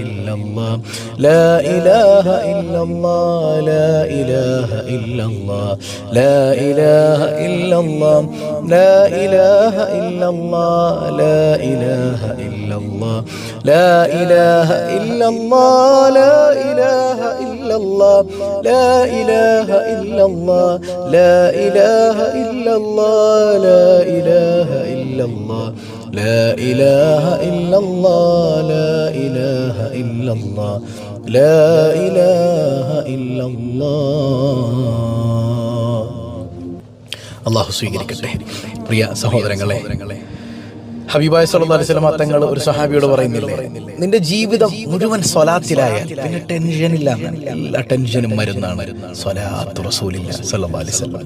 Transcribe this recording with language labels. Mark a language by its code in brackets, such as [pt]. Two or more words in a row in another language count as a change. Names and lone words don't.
[ar] illallah, لا إله إلا الله، لا إله إلا الله، لا إله إلا الله, لا إله إلا الله، لا إله إلا الله، لا إله إلا الله، لا إله إلا الله، لا إله إلا الله، لا إله إلا الله، لا إله إلا الله، لا إله إلا الله، لا إله إلا الله، لا إله إلا الله. [ml] അല്ലാഹു സ്വീകരിക്കട്ടെ. പ്രിയ സഹോദരങ്ങളെ, ഹബീബായ [ar] صلى الله عليه وسلم [ml] തങ്ങൾ ഒരു സഹാബിയോട് പറയുന്നില്ലേ, നിന്റെ ജീവിതം മുഴുവൻ സ്വലാത്തിലായാൽ പിന്നെ ടെൻഷനില്ല. എല്ലാ ടെൻഷനും മരുന്നാണ് [ar] صلاة رسول الله صلى الله عليه وسلم.